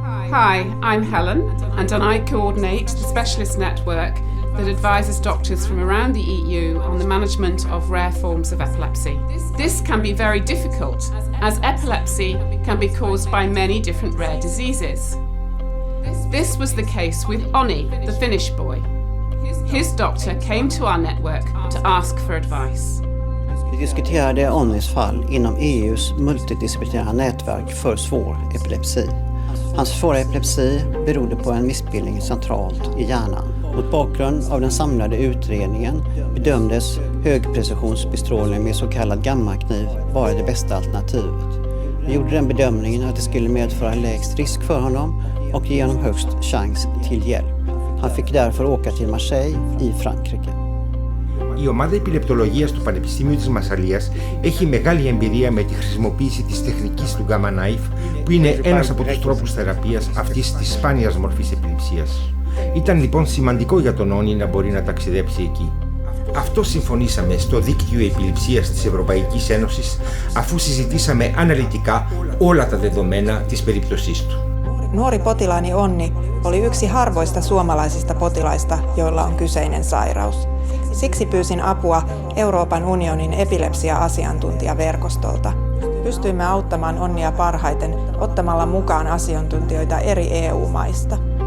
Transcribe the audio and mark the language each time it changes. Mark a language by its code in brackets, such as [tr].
[en] Hi, I'm Helen, and I coordinate the specialist network that advises doctors from around the EU on the management of rare forms of epilepsy. This can be very difficult, as epilepsy can be caused by many different rare diseases. This was the case with Onni, the Finnish boy. His doctor came to our network to ask for advice. [sv] Vi diskuterade Onnis fall inom EUs multidisciplinära nätverk för svår epilepsi. Hans svåra epilepsi berodde på en missbildning centralt i hjärnan. Mot bakgrund av den samlade utredningen bedömdes högprecisionsbestrålning med så kallad gammakniv vara det bästa alternativet. Vi gjorde den bedömningen att det skulle medföra lägst risk för honom och ge honom högst chans till hjälp. Han fick därför åka till Marseille i Frankrike. [el] Η ομάδα επιλεπτολογίας του Πανεπιστημίου της Μασσαλίας έχει μεγάλη εμπειρία με τη χρησιμοποίηση της τεχνικής του Gamma Knife, που είναι ένας από τους τρόπους θεραπείας αυτής της σπάνιας μορφής επιληψίας. Ήταν λοιπόν σημαντικό για τον Όνι να μπορεί να ταξιδέψει εκεί. Αυτό συμφωνήσαμε στο δίκτυο επιληψίας της Ευρωπαϊκής Ένωσης, αφού συζητήσαμε αναλυτικά όλα τα δεδομένα της περίπτωσής του. [fi] Nuori potilaani Onni oli yksi harvoista suomalaisista potilaista, joilla on kyseinen sairaus. Siksi pyysin apua Euroopan unionin epilepsia-asiantuntijaverkostolta. Pystyimme auttamaan Onnia parhaiten ottamalla mukaan asiantuntijoita eri EU-maista.